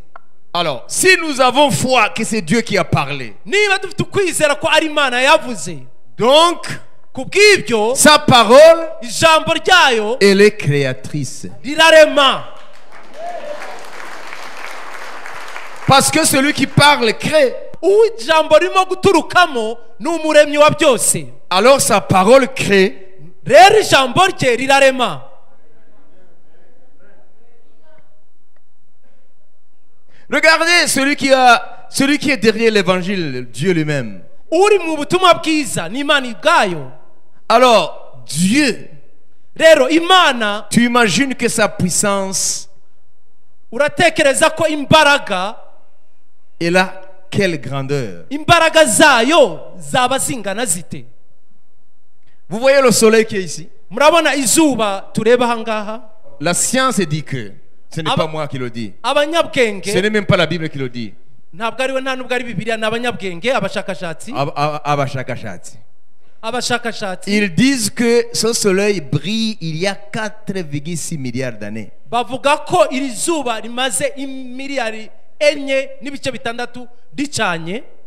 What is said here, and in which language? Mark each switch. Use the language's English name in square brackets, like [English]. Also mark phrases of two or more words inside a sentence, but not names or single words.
[French] Alors, si nous avons foi que c'est Dieu qui a parlé, [Kinyarwanda] Niba dufite ukwizera ko ari Imana yavuze, [French] donc [Kinyarwanda] kubw'ibyo [French] sa parole, [Kinyarwanda] ijambo ryayo [French] elle est créatrice. [Kinyarwanda] rirarema. [French] Parce que celui qui parle crée. [Kinyarwanda] Ijambo ririmo guturukamo ni umuremyi wa byose. [French] Alors sa parole crée. [Kinyarwanda] Rero ijambo rye rirarema. [French] Regardez celui qui est derrière l'évangile, Dieu lui-même. [Kinyarwanda] Uri mu butumwa bwiza ni Imana ubwayo. [French] Alors, Dieu, [Kinyarwanda] Rero Imana, [French] tu imagines que sa puissance, [Kinyarwanda] uratekereza ko imbaraga [French] elle a quelle grandeur? [Kinyarwanda] imbaraga zayo zaba zingana zite? [French] Vous voyez le soleil qui est ici? [Kinyarwanda] Murabona izuba tureba ahangaha? [French] La science dit que, ce n'est [Kinyarwanda] Aba- [French] pas moi qui le dis, ce [Kinyarwanda] Abanyabwenge, [French] n'est même pas la Bible qui le dit. [Kinyarwanda] ntabwo ari we nta nubwo ari Bibiliya, ni abanyabwenge, abashakashatsi. [French] Ils disent que ce soleil brille il y a 4,6 milliards d'années. [Kinyarwanda] Bavuga ko iri zuba rimaze miliyari 4.6 ricanye.